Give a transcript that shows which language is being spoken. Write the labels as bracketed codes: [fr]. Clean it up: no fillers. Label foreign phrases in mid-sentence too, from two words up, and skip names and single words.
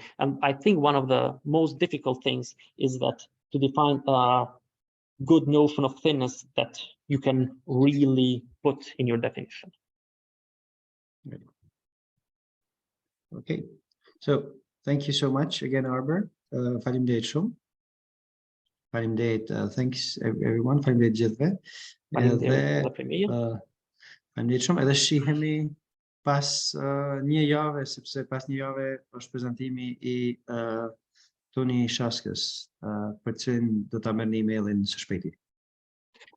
[en] And I think one of the most difficult things is that to define a good notion of thinness that you can really put in your definition. Okay, so thank you so much again, Arbër. [sq] Faleminderit shumë. Faleminderit, [en] thanks everyone. [sq] Faleminderit gjithëve. Faleminderit shumë. Edhe shihemi pas një jave, sepse pas një jave është prezantimi I Toni Shaskës, për cilin do ta merrni emailin së shpejti.